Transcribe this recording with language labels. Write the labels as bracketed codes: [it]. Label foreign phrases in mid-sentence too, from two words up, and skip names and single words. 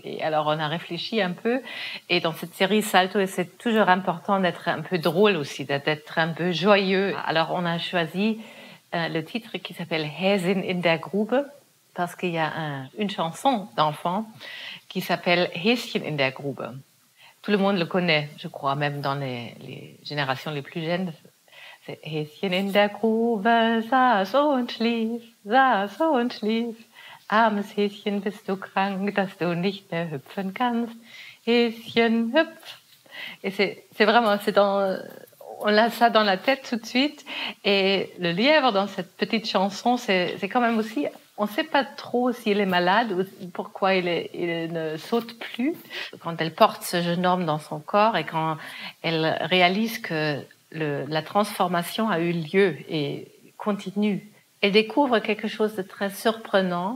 [fr] Et alors on a réfléchi un peu, et dans cette série Salto, c'est toujours important d'être un peu drôle aussi, d'être un peu joyeux. Alors on a choisi le titre qui s'appelle Häsin in der Grube, parce qu'il y a une chanson d'enfant qui s'appelle Häschen in der Grube. Tout le monde le connaît, je crois, même dans les générations les plus jeunes. [de] C'est Häschen in der Grube, saß und schlief, saß und schlief. Armes Häschen, bist du krank, dass du nicht mehr hüpfen kannst. Häschen, hüpf. [fr] Et c'est vraiment, on a ça dans la tête tout de suite. Et le lièvre, dans cette petite chanson, c'est quand même aussi... On ne sait pas trop s'il est malade ou pourquoi il ne saute plus. Quand elle porte ce jeune homme dans son corps et quand elle réalise que la transformation a eu lieu et continue, elle découvre quelque chose de très surprenant.